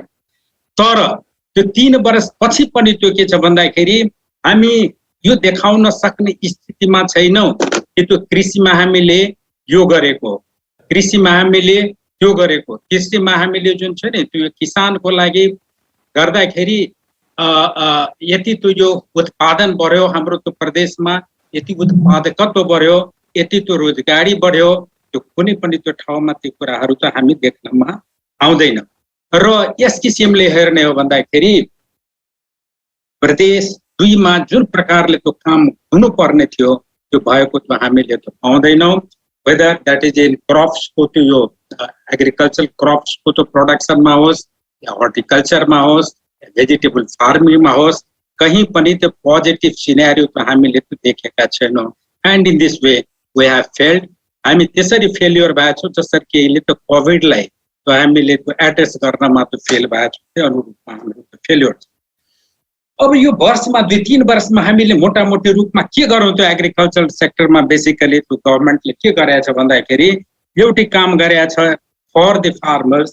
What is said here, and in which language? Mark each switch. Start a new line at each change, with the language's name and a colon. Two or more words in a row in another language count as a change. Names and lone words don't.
Nepali: तर त्यो 3 वर्ष पछि पनि त्यो के छ भन्दाखेरि हामी यो देखाउन सक्ने स्थितिमा छैनौं कि त्यो कृषिमा हामीले यो गरेको, कृषिमा हामीले त्यो गरेको, कृषिमा हामीले जुन छ नि त्यो किसानको लागि गर्दाखेरि यति त्यो यो उत्पादन बढ्यो हाम्रो त्यो प्रदेशमा, यति उत्पादकत्व बढ्यो, यति त्यो रोजगारी बढ्यो, त्यो कुनै पनि त्यो ठाउँमा त्यो कुराहरू त हामी देख्नमा आउँदैन। र यस किसिमले हेर्ने हो भन्दाखेरि प्रदेश 2 मा जुन प्रकारले त्यो काम हुनुपर्ने थियो त्यो भएको त्यो हामीले त्यो पाउँदैनौं।
English: whether that is in crops
Nepali: को त्यो यो
English: agriculture crops
Nepali: को तो प्रोडक्शन में होस् या हॉर्टिकल्चर में होस् या
English: vegetable farming
Nepali: में होस्, कहीं पनि त्यो
English: positive scenario
Nepali: त हामीले त्यो देखेका छैनौं।
English: and in this way we have failed.
Nepali: हामी त्यसरी फेलियर भएछौँ जसरी कि अहिले त्यो कोभिडलाई त्यो हामीले त्यो एड्रेस गर्नमा त्यो फेल भएछौँ, त्यो अनुरूपमा हाम्रो त्यो फेलियर छ। अब यो वर्षमा 2-3 वर्षमा हामीले मोटामोटी रूपमा के गरौँ त्यो
English: agriculture sectorमा
Nepali: बेसिकली त्यो गभर्नमेन्टले के गरेछ भन्दाखेरि एउटै काम गरेछ
English: for the farmers.